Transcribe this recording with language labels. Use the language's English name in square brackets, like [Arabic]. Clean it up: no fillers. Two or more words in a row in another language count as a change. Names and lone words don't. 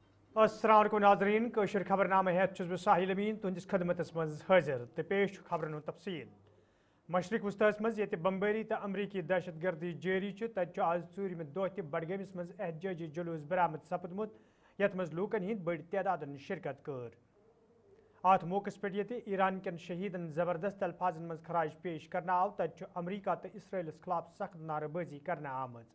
[Arabic] السلام عليكم [Kashmiri] नाज़रीन कशर खबरनामा हेत छुस बह साहिल अमीन तुंदिस खदमतस मज हाजिर तो पेश खबरन हुंद तफसील। मशरक वस्तास मज ये बम्बरी तो अमरीकी दहशतगर्दी जारी तत आज ूरम दह तह बडगमिस मज एहतजाजी जुलूस बरामद सपदमुत यथ मज लूकन हिंद बड़ तादाद शिरकत कर। अत मौके पे ईरान कन शहीदन जबरदस्त अल्फाजन मज खराज पेश करना आव तत अमरीका तो इसराइलस खिलाफ सख्त नारेबाजी करना आमज।